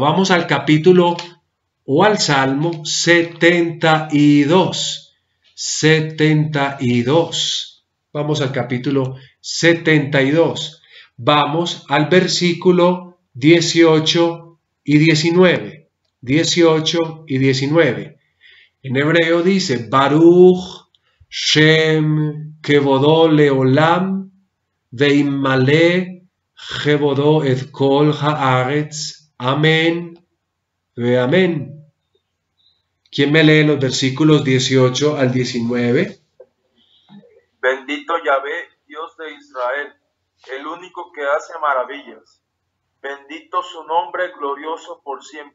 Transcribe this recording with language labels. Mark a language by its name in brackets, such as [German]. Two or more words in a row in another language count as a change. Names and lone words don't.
[Spanish] Vamos al capítulo o al Salmo 72. 72. Vamos al capítulo 72. Vamos al versículo 18 y 19. 18 y 19. En hebreo dice [Hebrew] ברוך שם כבודו לעולם וימלא כבודו את כל הארץ. אמן ואמן. [Spanish] ¿Quién me lee los versículos 18 al 19? Bendito Yahvé, Dios de Israel, el único que hace maravillas. Bendito su nombre glorioso por siempre.